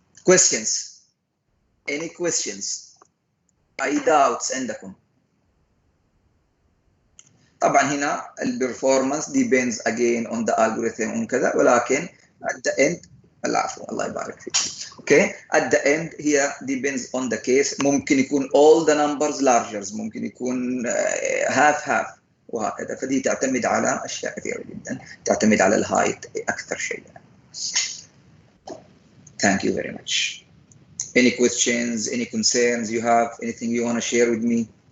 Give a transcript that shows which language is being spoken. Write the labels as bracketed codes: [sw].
[en] questions, any questions, [ar] اي [en] doubts [ar] عندكم؟ طبعا هنا البرفورمانس [en] depends again on the algorithm [ar] وكذا, ولكن [en] at the end [ar] العفو الله يبارك فيك. [en] okay at the end here depends on the case. [ar] ممكن يكون [en] all the numbers larger, ممكن يكون half [ar] وهكذا. فدي تعتمد على اشياء كثيره جدا, تعتمد على الهايت اكثر شيء. [en] Thank you very much. Any questions, any concerns you have, anything you want to share with me?